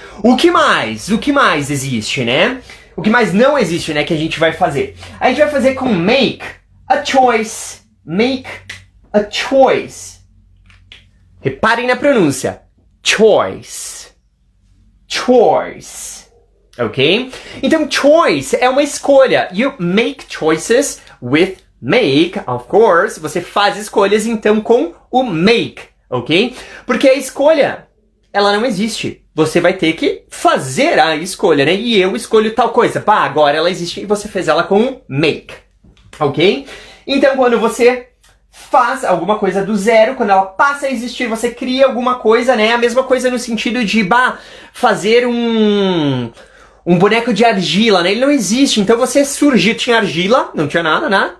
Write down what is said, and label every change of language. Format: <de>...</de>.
<pt>O que mais existe, né? O que mais não existe, né, que a gente vai fazer? A gente vai fazer com make a choice.</pt> <en>Make a choice.</en> <pt>Reparem na pronúncia.</pt> <en>Choice. Choice. Ok?</en> <pt>Então, choice é uma escolha.</pt> <en>You make choices with make, of course.</en> <pt>Você faz escolhas, então, com o make. Ok? Porque a escolha, ela não existe. Você vai ter que fazer a escolha, né? E eu escolho tal coisa. Agora ela existe e você fez ela com o make. Ok? Então, quando você faz alguma coisa do zero, quando ela passa a existir, você cria alguma coisa, né? A mesma coisa no sentido de, fazer um boneco de argila, né? Ele não existe, então você surgiu, tinha argila, não tinha nada, né?</pt>